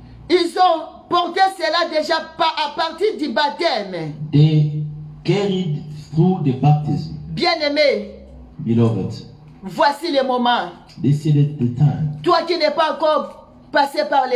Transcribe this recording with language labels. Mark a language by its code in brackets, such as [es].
[fr] ils ont porté cela déjà à partir du baptême. [en] they carried through the baptism. [fr] Bien-aimé, [en] Beloved, [fr] voici le moment. [en] this is the time. [fr] Toi qui n'es pas encore passé par le